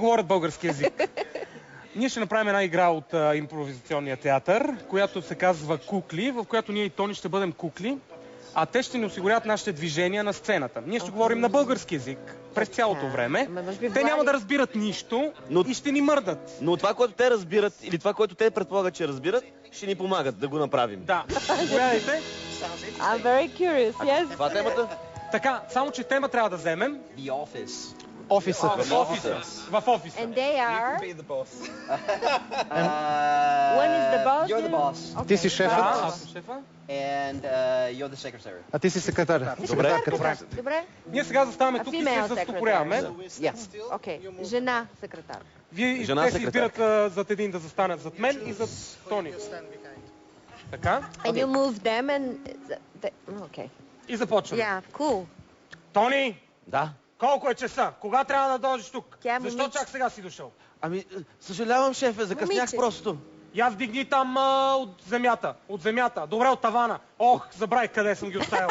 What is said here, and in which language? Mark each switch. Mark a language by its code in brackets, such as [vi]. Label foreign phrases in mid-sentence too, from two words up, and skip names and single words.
[bg] Не говорят български език. Ние ще направим една игра от импровизационния театър, която се казва Кукли, в която ние и Тони ще бъдем кукли, а те ще ни осигурят нашите движения на сцената. Ние ще говорим на български език през цялото време. Те няма да разбират нищо и ще ни мърдат. Но това, което те разбират, или това, което те предполагат, че разбират, ще ни помагат да го направим. Да. Заповядайте. [en] I'm very curious, yes. [bg] Това е темата? Така, само че тема трябва да вземем. [en] The Office. [bg] Офисът. В офиса. [en] And they are... Be the boss. One is the boss. You're the boss. [bg] Ти си шефът, Аз съм шефа. [en] And you're the secretary. [bg] а ти си секретар. Добре. Ние сега заставаме тук и се female застопоряваме. Окей. Жена секретар. Вие Жена те се секретар. избират зад един да застанат зад мен и зад Тони. Така. [en] And you move them and... Okay. [bg] И започваме. [en] Yeah, cool. [bg] Тони, Да. колко е часа? Кога трябва да дойдеш тук? Тя е Защо момиче. чак сега си дошъл? Ами, съжалявам, шефе, закъснях Момиче. просто. Я вдигни там от земята. От земята. Добре, от тавана. Ох, забравих къде съм ги оставил.